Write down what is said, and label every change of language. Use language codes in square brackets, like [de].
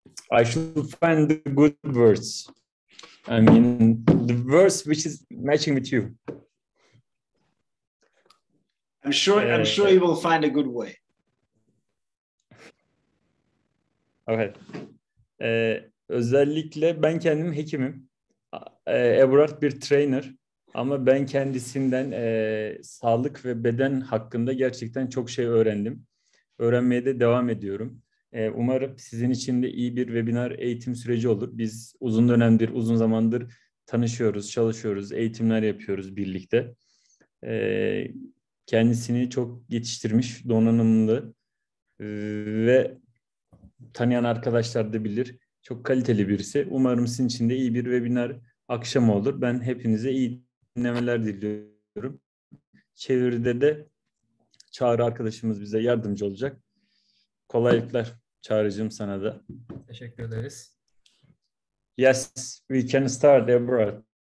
[en] I should find the good words. I mean, the verse which is matching with you. I'm sure you will find a good way. Okay. [tr] Özellikle ben kendim hekimim. Eberhard bir trainer. Ama ben kendisinden sağlık ve beden hakkında gerçekten çok şey öğrendim. Öğrenmeye de devam ediyorum. Umarım sizin için de iyi bir webinar eğitim süreci olur. Biz uzun zamandır tanışıyoruz, çalışıyoruz, eğitimler yapıyoruz birlikte. Kendisini çok yetiştirmiş, donanımlı ve tanıyan arkadaşlar da bilir. Çok kaliteli birisi. Umarım sizin için de iyi bir webinar akşamı olur. Ben hepinize iyi dinlemeler diliyorum. Çeviride de Çağrı arkadaşımız bize yardımcı olacak. Kolaylıklar Çağrı'cığım sana da. Teşekkür ederiz. [en] Yes, we can start, Eberhard.